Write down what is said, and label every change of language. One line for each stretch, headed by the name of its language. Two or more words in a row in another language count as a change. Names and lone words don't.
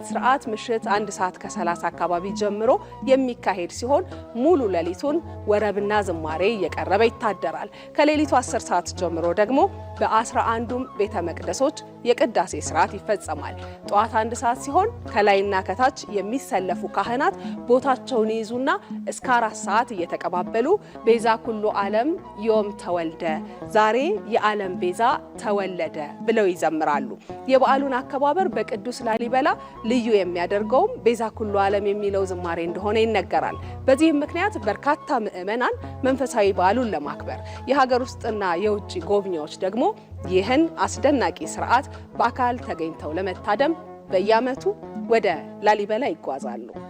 Amharic: ስርዓት ምሽት 1 ሰዓት ከ30 አካባቢ ጀምሮ የሚካሄድ ሲሆን ሙሉ ሌሊቱን ወረብና ዝማሬ እየቀረበ ይታደራል። ከሌሊቱ 10 ሰዓት ጀምሮ ደግሞ በ11ዱም ቤተ መቅደሶች የቅዳሴ ስርዓት ይፈጸማል። ጠዋት 1 ሰዓት ሲሆን ከላይና ከታች የሚሰለፉ ካህናት ቦታቸውን ይይዙና እስከ 4 ሰዓት እየተቀባበሉ
Geez: ቤዛ ኩሉ ዓለም ዮም ተወልደ፣
Amharic: ዛሬ የዓለም ቤዛ ተወለደ ብለው ይዘምራሉ። የበዓሉን አከባበር በቅዱስ ላሊበላ ልዩ የሚያደርገውም
Geez: ቤዛ ኩሉ ዓለም
Amharic: የሚለው ዝማሬ እንደሆነ ይነገራል። በዚህም ምክንያት በርካታ ምዕመናን መንፈሳዊ በዓሉን ለማክበር የሀገር ውስጥና የውጭ ጎብኚዎች ደግሞ ይህን አስደናቂ ስርዓት በአካል ተገኝተው ለመታደም በየዓመቱ ወደ ላሊበላ ይጓዛሉ።